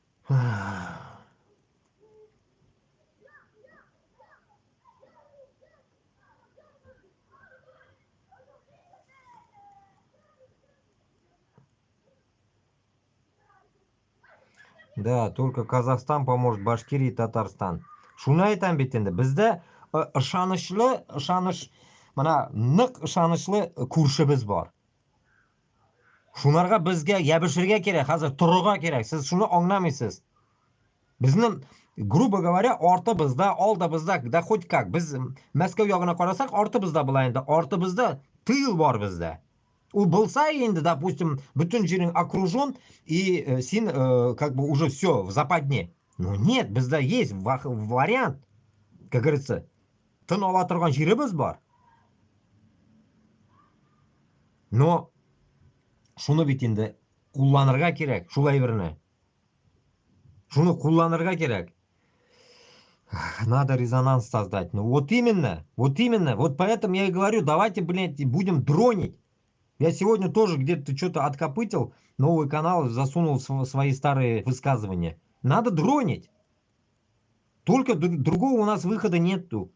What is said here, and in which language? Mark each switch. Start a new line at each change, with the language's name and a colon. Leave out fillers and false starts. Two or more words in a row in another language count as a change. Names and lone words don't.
Russian: Да, только Казахстан поможет, Башкирия, Татарстан.
Tatar: Шуны айтам бит инде. Бездә ышаныч, mana нык ышанычлы күршебез бар. Шунарга безгә ябышырга кирәк, хәзер торырга кирәк. Сез шуны аңламыйсыз. Безнең,
Russian: грубо говоря,
Tatar: артыбызда, алдыбызда,
Russian: да хоть как.
Tatar: Без Мәскәү ягына карасак, артыбызда була инде. Артыбызда тыл бар бездә. У булса инде,
Russian: допустим,
Tatar: бүтән җирең
Russian: окружен, и син как бы уже все в западне. Но нет, бездә есть вариант, как говорится,
Tatar: тын ала торган җиребез бар. Но шуны бит инде кулланырга кирәк, шул әйберне. Шуны кулланырга кирәк.
Russian: Надо резонанс создать. Ну вот именно, вот именно. Вот поэтому я и говорю, давайте, блядь, будем дронить. Я сегодня тоже где-то что-то откопытил, новый канал, засунул свои старые высказывания. Надо дронить. Только другого у нас выхода нету.